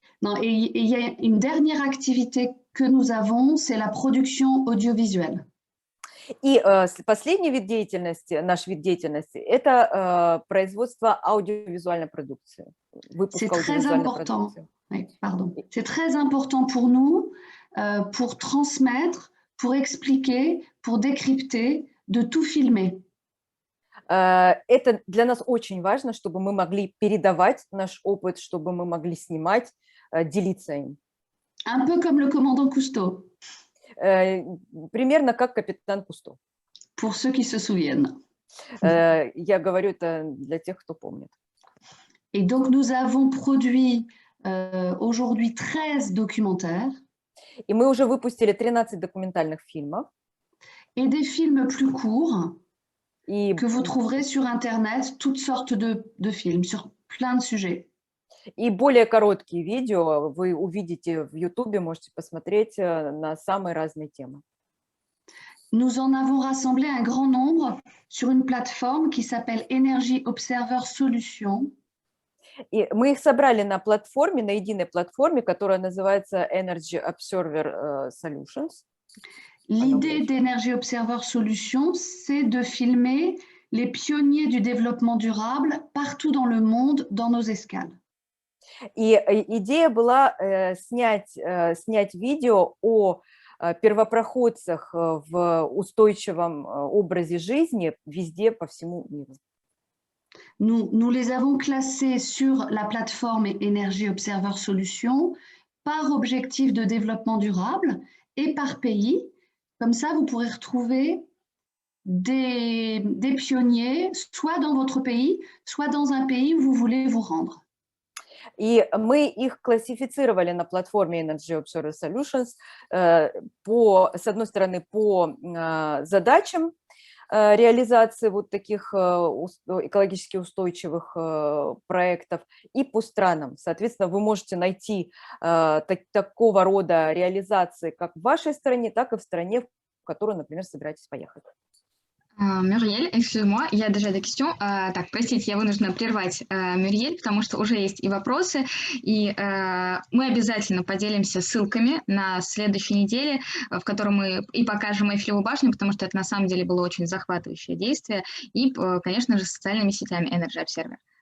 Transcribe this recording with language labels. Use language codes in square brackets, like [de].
[fr] Non, et il y a une dernière activité que nous avons, c'est la production audiovisuelle. [ru] И последний вид деятельности, наш вид деятельности, это производство аудиовизуальной продукции. [fr] C'est très important. Oui, pardon. C'est très important pour nous, pour transmettre, pour expliquer, pour décrypter, de tout filmer. [ru] Это для нас очень важно, чтобы мы могли передавать наш опыт, чтобы мы могли снимать, делиться им. [fr] Un peu comme le commandant Cousteau. [ru] Примерно как капитан Кусто. [fr] Pour ceux qui se souviennent. [ru] Я говорю это для тех, кто помнит. [fr] Et donc, nous avons produit aujourd'hui 13 documentaires. [ru] И мы уже выпустили 13 документальных фильмов. [fr] Et des films plus courts [ru] и... [fr] que vous trouverez sur Internet, toutes sortes de films sur plein de sujets. [ru] И более короткие видео вы увидите в YouTube, можете посмотреть на самые разные темы. [fr] Nous en avons rassemblé un grand nombre sur une plateforme qui s'appelle Energy Observer Solutions. [ru] И мы их собрали на платформе, на единой платформе, которая называется Energy Observer Solutions. [fr] L'idée d'Energy Observer Solutions, c'est de filmer les pionniers du développement durable partout dans le monde, dans nos escales. [ru] И идея была снять видео о первопроходцах в устойчивом образе жизни везде, по всему миру. [fr] Nous les avons classés sur la plateforme Energy Observer Solutions par objectif de développement durable et par pays. Comme ça, vous pourrez retrouver des pionniers, soit dans votre pays, soit dans un pays où vous voulez vous rendre. [ru] И мы их классифицировали на платформе Energy Observer Solutions, с одной стороны, по задачам реализации вот таких экологически устойчивых проектов и по странам. Соответственно, вы можете найти такого рода реализации как в вашей стране, так и в стране, в которую, например, собираетесь поехать. [fr] Мюриэль, excuse-moi, [ru] я [fr] déjà des questions. [ru] Так, простите, я вынуждена прервать Мюриэль, потому что уже есть и вопросы, и мы обязательно поделимся ссылками на следующей неделе, в которой мы и покажем Эйфелеву башню, потому что это на самом деле было очень захватывающее действие, и, конечно же, социальными сетями Energy Observer.